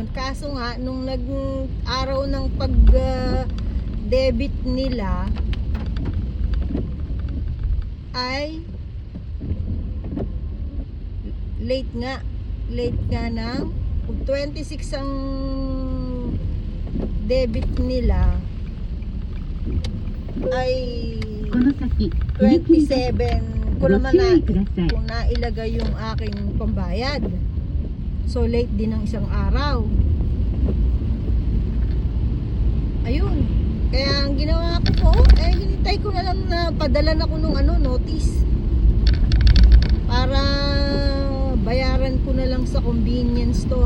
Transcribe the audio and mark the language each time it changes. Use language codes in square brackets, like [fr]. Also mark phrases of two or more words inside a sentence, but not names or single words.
[tl] Kaso nga, nung araw ng pag-debit nila, ay late nga ng 26 ang debit nila, ay [ja] この先、踏切です。 [tl] 27 ko [ja] ご [tl] naman [ja] 注意ください。 [tl] kung nailagay yung aking pambayad. So late din ng isang araw. Ayun. Kaya ang ginawa ko hinintay ko na lang na padalan ako nung notice. Para bayaran ko na lang sa [en] convenience store.